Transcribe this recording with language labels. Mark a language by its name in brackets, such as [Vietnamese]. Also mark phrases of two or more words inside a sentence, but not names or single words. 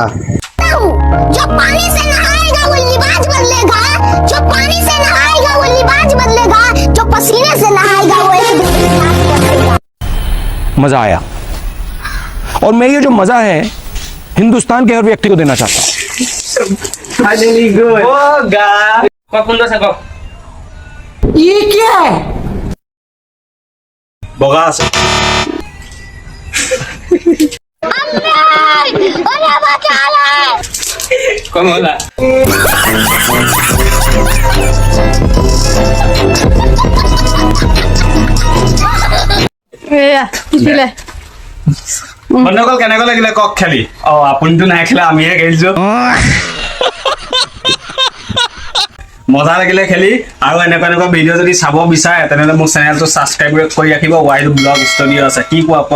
[Hindi] जो पानी से नहाएगा वो लिबास बदलेगा, जो पानी से नहाएगा वो लिबास बदलेगा, जो पसीने से नहाएगा वो एक दिन में सांस बदलेगा। मजा आया और मैं ये जो मजा है हिंदुस्तान के हर व्यक्ति को देना चाहता हूँ। [Assamese] बोगा। কক কোনটো আছে কক [Hindi] ये क्या है [Assamese] বগা আছে [Hindi] अरे बचा ले [Assamese] কমলা এয়া পিছিলে বন্ধুসকল কেনেকৈ লাগিলে কক খেলি আপুনিতো নাই খেলা আমিহে খেলিছো মজা লাগিলে খেলি আৰু এনেকুৱা ভিডিঅ' যদি চাব বিচাৰে তেনেহ'লে মোৰ চেনেলটো ছাবস্ক্ৰাইব কৰি ৰাখিব ৱাইড ব্লগ ষ্টুডিঅ' আছে কি কোৱা